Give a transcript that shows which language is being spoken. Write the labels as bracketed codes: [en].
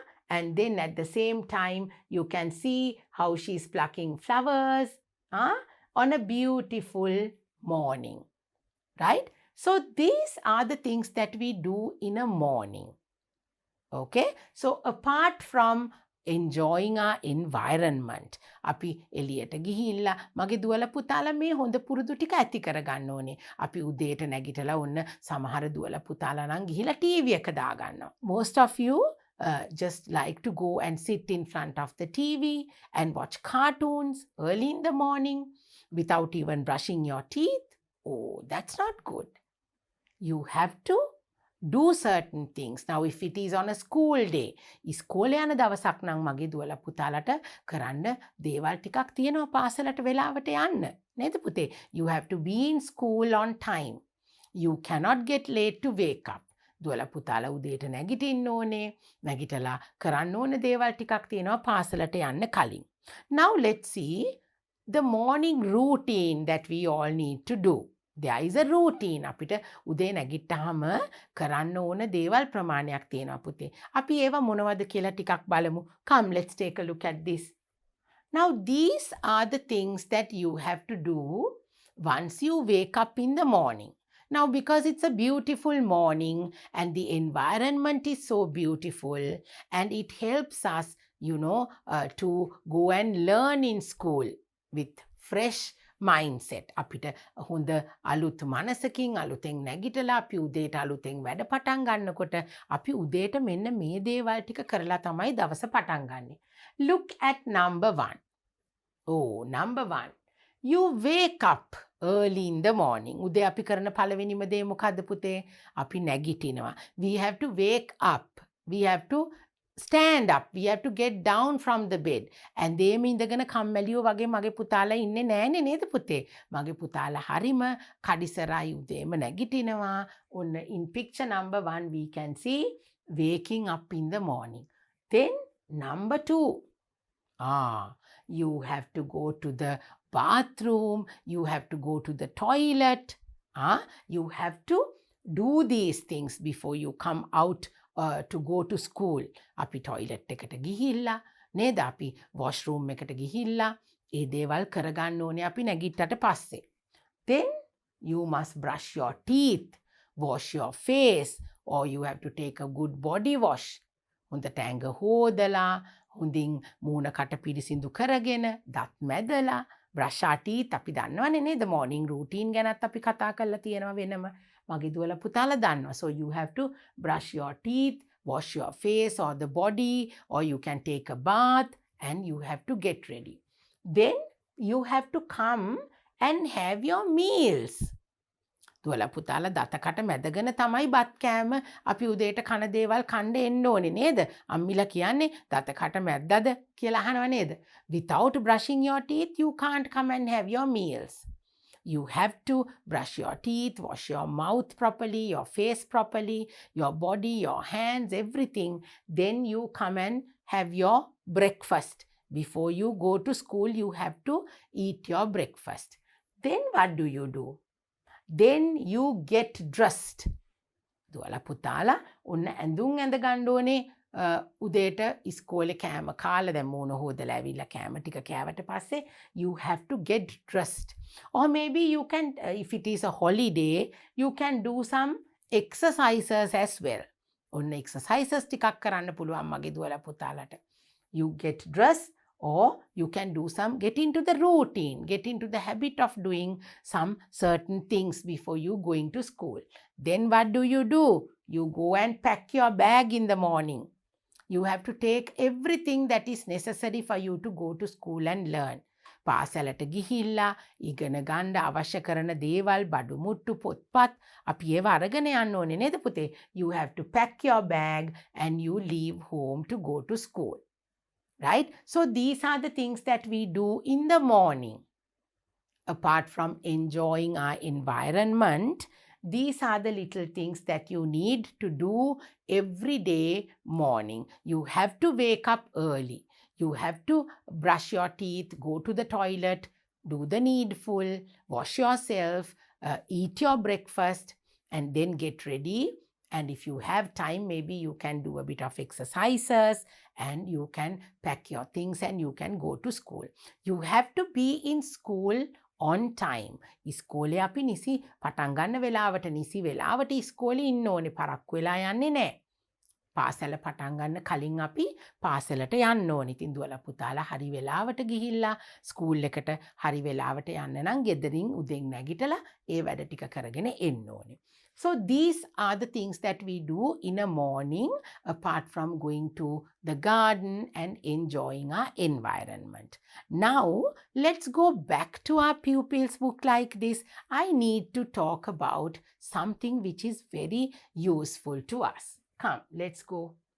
[en] And then at the same time, you can see how she's plucking flowers on a beautiful morning, right? So these are the things that we do in a morning. Okay, so apart from enjoying our environment. [si] අපි එළියට ගිහිල්ලා මගේ දුවල පුතාලා මේ හොඳ පුරුදු ටික ඇති කරගන්න ඕනේ. අපි උදේට නැගිටලා ඔන්න සමහර දුවල පුතාලා නම් ගිහිල්ලා ටීවී එක දාගන්නවා. [en] Most of you just like to go and sit in front of the TV and watch cartoons early in the morning without even brushing your teeth. Oh, that's not good. You have to do certain things. Now, if it is on a school day, [si] ඉස්කෝලේ යන දවසක් නම් මගේ දුවලා පුතාලට කරන්න දේවල් ටිකක් තියෙනවා පාසලට වෙලාවට යන්න. නේද පුතේ? [en] You have to be in school on time. You cannot get late to wake up. [si] දුවලා පුතාලා උදේට නැගිටින්න ඕනේ. නැගිටලා කරන්න ඕන දේවල් ටිකක් තියෙනවා පාසලට යන්න කලින්. [en] Now, let's see the morning routine that we all need to do. There is a routine. [si] අපිට උදේ නැගිට්ටාම කරන්න ඕන දේවල් ප්‍රමාණයක් තියෙනවා පුතේ. අපි ඒවා මොනවද කියලා ටිකක් බලමු. [en] Come, let's take a look at this. Now, these are the things that you have to do once you wake up in the morning. Now, because it's a beautiful morning and the environment is so beautiful and it helps us, to go and learn in school with fresh mindset. [si] අපිට හොඳ අලුත් මනසකින් අලුතෙන් නැගිටලා අපි උදේට අලුතෙන් වැඩ පටන් ගන්නකොට අපි උදේට මෙන්න මේ දේවල් ටික කරලා තමයි දවස පටන් ගන්නෙ. [en] Look at number 1. Oh, number 1. You wake up early in the morning. [si] උදේ අපි කරන පළවෙනිම දේ මොකද්ද පුතේ? අපි නැගිටිනවා. [en] We have to wake up. We have to stand up. We have to get down from the bed. [si] And දේම ඉඳගෙන කම්මැලියෝ වගේ මගේ පුතාලා ඉන්නේ නෑනේ නේද පුතේ? මගේ පුතාලා හරිම කඩිසරයි උදේම නැගිටිනවා. [en] ඔන්න in picture number 1 we can see waking up in the morning. Then number 2. You have to go to the bathroom. You have to go to the toilet. You have to do these things before you come out to go to school. [si] අපි toilet එකට ගිහිල්ලා නේද? අපි washroom එකට ගිහිල්ලා ඒ දේවල් කරගන්න ඕනේ අපි නැගිට්ටට පස්සේ. [en] Then you must brush your teeth, wash your face, or you have to take a good body wash. [si] හොඳට ඇඟ හොදලා හොඳින් මූණ කට පිරිසිදු කරගෙන දත් මැදලා [en] brush our teeth [si] අපි දන්නවනේ නේද? [en] morning routine [si] ගැනත් අපි කතා කරලා තියෙනවා වෙනම. මගේ දුවලා පුතාලා දන්නවා. [en] So you have to brush your teeth, wash your face or the body, or you can take a bath and you have to get ready. Then you have to come and have your meals. [si] දුවලා පුතාලා දතකට මැදගෙන තමයි බත් කෑම අපි උදේට කන දේවල් කන්න එන්න ඕනේ නේද? අම්මිලා කියන්නේ දතකට මැද්දද කියලා අහනව නේද? [en] Without brushing your teeth you can't come and have your meals. You have to brush your teeth, wash your mouth properly, your face properly, your body, your hands, everything. Then you come and have your breakfast. Before you go to school, you have to eat your breakfast. Then what do you do? Then you get dressed. [si] දුවලා පුතාලා ඔන්න ඇඳුම් ඇඳ ගන්න ඕනේ. උදේට ඉස්කෝලේ කෑම කාලා දැන් මූණ හොදලා ඇවිල්ලා කෑම ටික කෑවට පස්සේ [en] you have to get dressed. Or maybe you can, if it is a holiday, you can do some exercises as well. [si] ඔන්න exercises ටිකක් කරන්න පුළුවන් මගේ දුවලා පුතාලට. [en] You get dressed or you can do some, get into the routine, get into the habit of doing some certain things before you going to school. Then what do? You go and pack your bag in the morning. You have to take everything that is necessary for you to go to school and learn. [si] පාසලට ගිහිල්ලා ඉගෙන ගන්න අවශ්‍ය කරන දේවල් බඩු මුට්ටු පොත්පත් අපි ඒව අරගෙන යන්න ඕනේ නේද පුතේ? [en] You have to pack your bag and you leave home to go to school. Right? So these are the things that we do in the morning. Apart from enjoying our environment, these are the little things that you need to do every day morning. You have to wake up early. You have to brush your teeth, go to the toilet, do the needful, wash yourself, eat your breakfast, and then get ready. And if you have time, maybe you can do a bit of exercises and you can pack your things and you can go to school. You have to be in school on time. [si] ඉස්කෝලේ අපි නිසි පටන් ගන්න වෙලාවට නිසි වෙලාවට ඉස්කෝලේ ඉන්න ඕනේ. පරක්කු වෙලා යන්නේ නැහැ. පාසල පටන් ගන්න කලින් අපි පාසලට යන්න ඕනේ. ඉතින් දුවලා පුතාලා හරි වෙලාවට ගිහිල්ලා ස්කූල් එකට හරි වෙලාවට යන්න නම් ගෙදරින් උදෙන් නැගිටලා ඒ වැඩ ටික කරගෙන එන්න ඕනේ. [en] So these are the things that we do in a morning apart from going to the garden and enjoying our environment. Now let's go back to our pupils book like this. I need to talk about something which is very useful to us. Come, let's go.